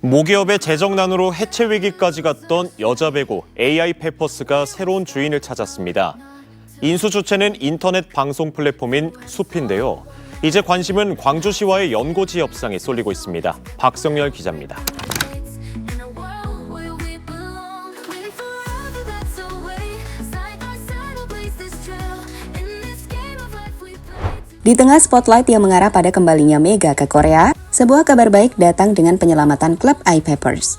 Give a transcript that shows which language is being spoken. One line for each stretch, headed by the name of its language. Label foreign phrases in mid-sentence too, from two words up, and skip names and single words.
Korean: 모기업의 재정난으로 해체 위기까지 갔던 여자 배구 AI 페퍼스가 새로운 주인을 찾았습니다. 인수 주체는 인터넷 방송 플랫폼인 숲인데요. 이제 관심은 광주시와의 연고지 협상에 쏠리고 있습니다. 박성열 기자입니다.
Indonesian: Di tengah spotlight yang mengarah pada kembalinya Mega ke Korea, sebuah kabar baik datang dengan penyelamatan klub I-Papers.